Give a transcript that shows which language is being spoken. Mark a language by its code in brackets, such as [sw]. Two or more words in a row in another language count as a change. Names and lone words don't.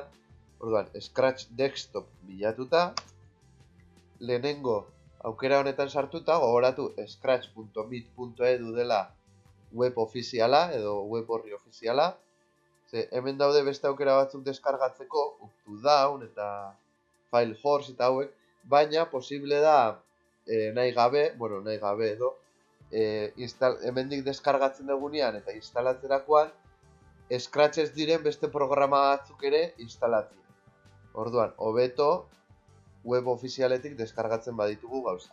[eu] Orduan, Scratch desktop bilatuta, lehenengo aukera honetan sartuta, gogoratu scratch.mit.edu dela web ofiziala edo web horri ofiziala. Hemen daude beste aukera batzuk deskargatzeko, up to down eta file horse eta hauek, baina posible da nahi gabe edo hemendik deskargatzen dugunean eta instalatzerakoan Scratch ez diren beste programa batzuk ere instalatzen. Orduan, hobeto web ofizialetik deskargatzen baditugu gauza.